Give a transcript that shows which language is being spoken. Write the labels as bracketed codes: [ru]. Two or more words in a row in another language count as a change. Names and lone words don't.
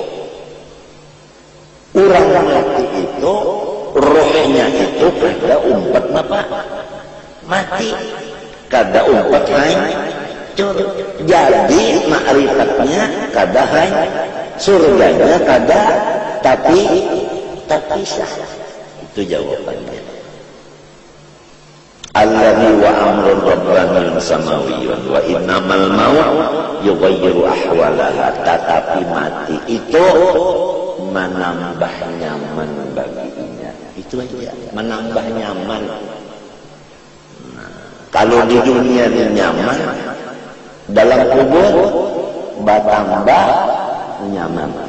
[bjn] Orang mati itu ruhnya itu kada umpat apa? Mati. Kada umpat hancur. Jadi ma'rifatnya kada hancur, surganya kada tapi terpisah. [id] Itu jawabannya. [ar] الذي وأمر رباني سماوي وإنما الموت يغير أحوالها. [id] Tetapi mati itu menambah nyaman baginya. [bjn] Itu aja, menambah nyaman. Kalau di dunia ini nyaman, dalam kubur bertambah nyaman.